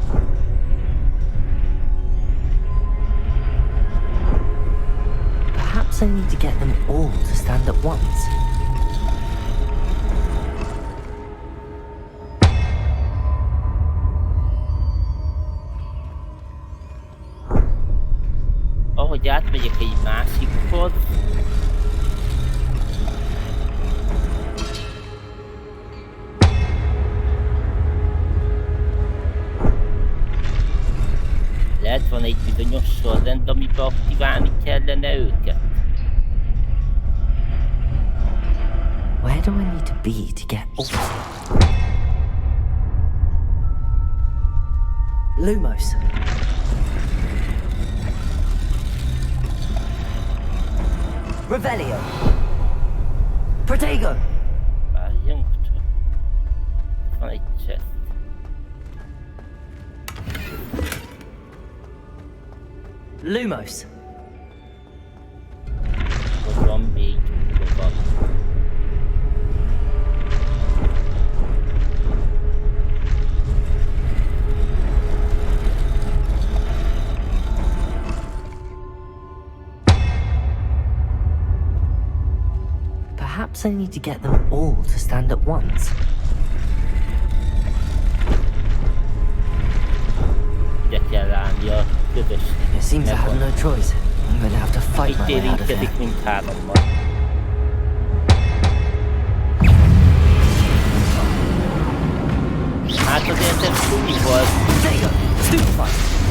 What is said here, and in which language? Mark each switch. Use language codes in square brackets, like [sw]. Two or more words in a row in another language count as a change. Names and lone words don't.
[en] Perhaps I need to get them all to stand at once. [hu] Ahogy átmegyek egy másikhoz. Lehet van egy bizonyos sorrend, amiben aktiválni kellene őket. [en] Where do I need to be to get all? Lumos. Revelio. Protego. [hu] Várjunk csak. Van egy chest. Lumos. Ott van még lovag. [en] Perhaps I need to get them all to stand at once. [hu] Ide kell állni a közösségnek. [en] It seems I have no choice. I'm going to have to fight my [hu] Itt [en] way out of here. [hu] érintkezik mindhárommal. Hát azért ez túl volt. Protego. Stupefy.